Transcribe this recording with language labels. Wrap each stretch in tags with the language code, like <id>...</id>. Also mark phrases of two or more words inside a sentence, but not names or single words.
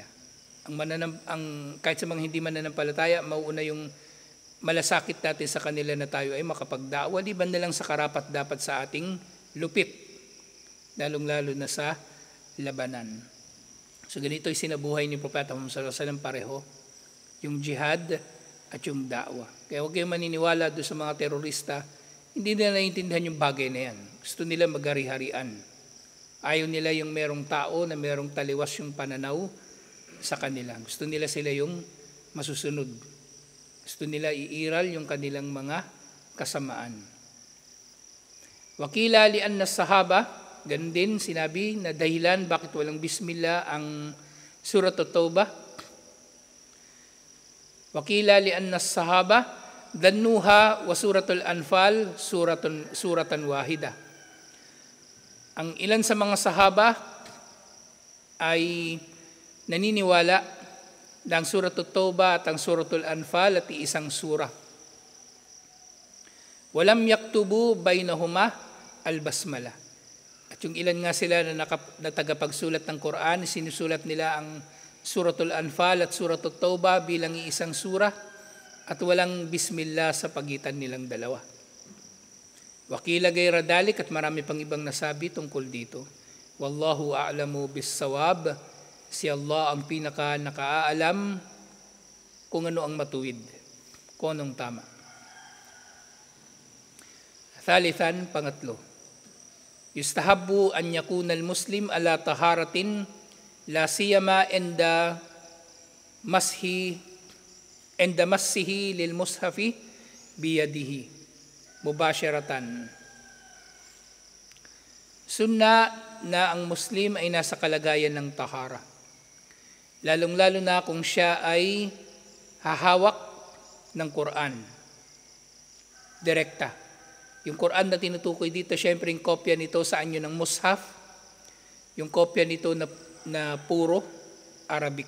<tl>Kahit sa mga hindi mananampalataya, mauna yung malasakit natin sa kanila na tayo ay makapagda'wa, liban na lang sa karapat dapat sa ating lupit, lalong-lalo na sa labanan. So ganito ay sinabuhay ni Propeta Muhammad</tl> <ar>صلى الله عليه وسلم</ar> <tl>pareho, yung jihad at yung da'wa. Kaya huwag kayong maniniwala doon sa mga terorista, hindi nila naiintindihan yung bagay na yan. Gusto nila magari-harian. Ayaw nila yung merong tao na merong taliwas yung pananaw sa kanila. Gusto nila sila yung masusunod. Gusto nila iiral yung kanilang mga kasamaan.</tl> <ar>وقيل لأن الصحابة,</ar> <tl>ganun din sinabi na dahilan bakit walang Bismillah ang Surat At-Taubah.</tl> <ar>وقيل لأن الصحابة ظنوها وسورة الأنفال سورة واحدة.</ar> <tl>Ang ilan sa mga sahaba ay naniniwala ng Surat At-Taubah at ang Suratul Anfal at iisang sura.</tl> <ar>ولم يكتبوا بينهما البسملة.</ar> <tl>At yung ilan nga sila na tagapagsulat ng Quran, sinusulat nila ang Suratul Anfal at Surat At-Taubah bilang iisang sura at walang Bismillah sa pagitan nilang dalawa.</tl> <ar>وقيل غير ذلك,</ar> <tl>at marami pang ibang nasabi tungkol dito.</tl> <ar>والله أعلم بالصواب.</ar> <tl>Si Allah ang pinaka nakaalam kung ano ang matuwid, kung anong tama. Thalithan, pangatlo.</tl> <ar>يستحب أن يكون المسلم على طهارة لا سيما عند مسه للمصحف بيده مباشرة.</ar> <tl>Sunna na ang Muslim ay nasa kalagayan ng tahara. Lalong-lalo na kung siya ay hahawak ng Quran. Direkta. Yung Quran na tinutukoy dito, syempre yung kopya nito sa anyo ng mushaf. Yung kopya nito na puro Arabic.</tl>